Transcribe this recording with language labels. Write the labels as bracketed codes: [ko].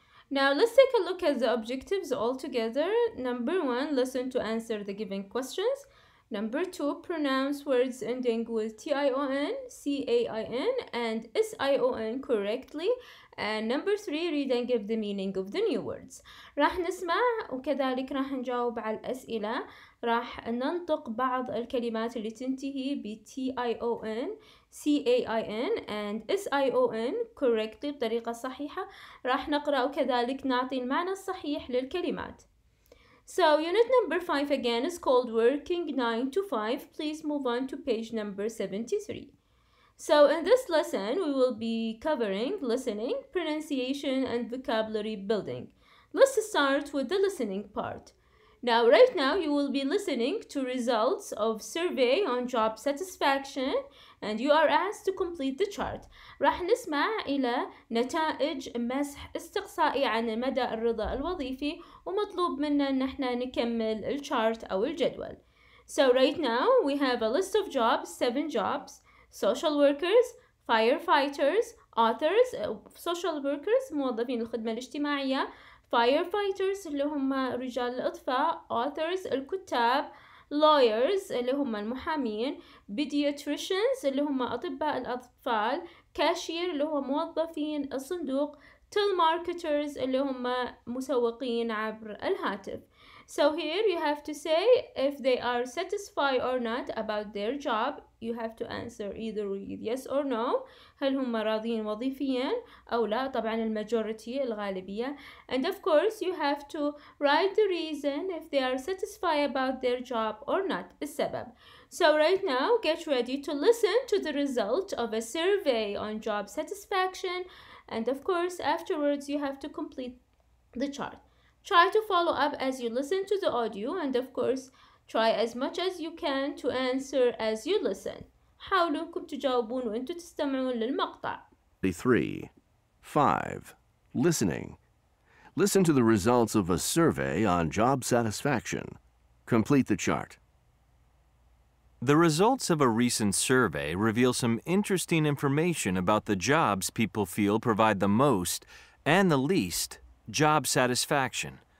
[en] Now let's take a look at the objectives all together. Number 1, listen to answer the given questions. Number 2, pronounce words ending with tion, cain, and sion correctly. And number 3, read and give the meaning of the new words. [ar] راح نسمع وكذلك راح نجاوب على الأسئلة. راح ننطق بعض الكلمات اللي تنتهي ب [en] tion, cain and sion correctly [ar] بطريقة صحيحة. راح نقرأ وكذلك نعطي المعنى الصحيح للكلمات. [en] So unit number 5 again is called working 9 to 5. Please move on to page number 73. So in this lesson we will be covering listening, pronunciation and vocabulary building. Let's start with the listening part. Now right now you will be listening to results of survey on job satisfaction and you are asked to complete the chart. [ar] راح نسمع إلى نتائج مسح استقصائي عن مدى الرضا الوظيفي ومطلوب منا إن احنا نكمل الشارت أو الجدول. [en] So right now we have a list of jobs, 7 jobs, social workers, firefighters, authors, social workers [ar] موظفين الخدمة الاجتماعية, [en] firefighters [ar] اللي هم رجال الإطفاء, [en] authors [ar] الكتاب, [en] lawyers [ar] اللي هم المحامين, [en] pediatricians [ar] اللي هم أطباء الأطفال, [en] cashier [ar] اللي هو موظفين الصندوق, [en] telemarketers [ar] اللي هم مسوقين عبر الهاتف. [en] So here you have to say if they are satisfied or not about their job. You have to answer either with yes or no. [ar] هل هم راضين وظيفيا أو لا؟ طبعا المajority الغالبية. [en] And of course you have to write the reason if they are satisfied about their job or not. [ar] السبب. [en] So right now get ready to listen to the result of a survey on job satisfaction. And of course afterwards you have to complete the chart. Try to follow up as you listen to the audio and of course try as much as you can to answer as you listen. [ar] حاولوا انكم تجاوبون وانتم تستمعون للمقطع. [en] 3. 5. Listening. Listen to the results of a survey on job satisfaction. Complete the chart. The results of a recent survey reveal some interesting information about the jobs people feel provide the most and the least job satisfaction.